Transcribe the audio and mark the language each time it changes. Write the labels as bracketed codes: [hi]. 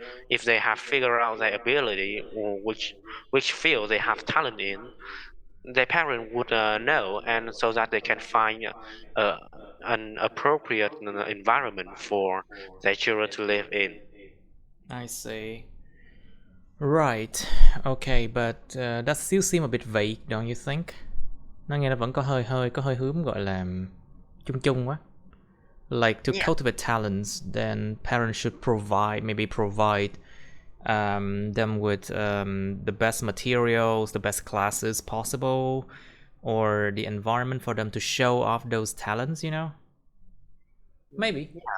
[en] if they have figured out their ability, or which field they have talent in, their parent would know, and so that they can find uh, an appropriate environment for their children to live in. I see. Right. Okay, but that still seem a bit vague, don't you think? [vi] Nó nghe nó vẫn có hơi hướng gọi là chung chung quá. [en] Like to Yeah. cultivate talents, then parents should maybe provide them with the best materials, the best classes possible, or the environment for them to show off those talents, Maybe.